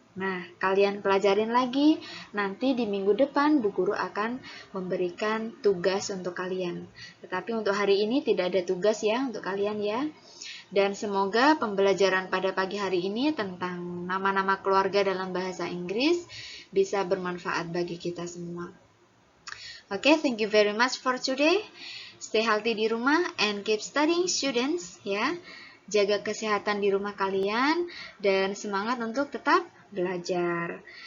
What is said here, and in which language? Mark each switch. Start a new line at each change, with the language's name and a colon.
Indonesian: Nah, kalian pelajarin lagi, nanti di minggu depan Bu Guru akan memberikan tugas untuk kalian. Tetapi untuk hari ini tidak ada tugas ya untuk kalian ya. Dan semoga pembelajaran pada pagi hari ini tentang nama-nama keluarga dalam bahasa Inggris bisa bermanfaat bagi kita semua.
English: Oke, thank you very much for today. Stay healthy
Indonesian: di rumah
English: and keep studying students ya.
Indonesian: Jaga kesehatan di rumah kalian dan semangat untuk tetap belajar.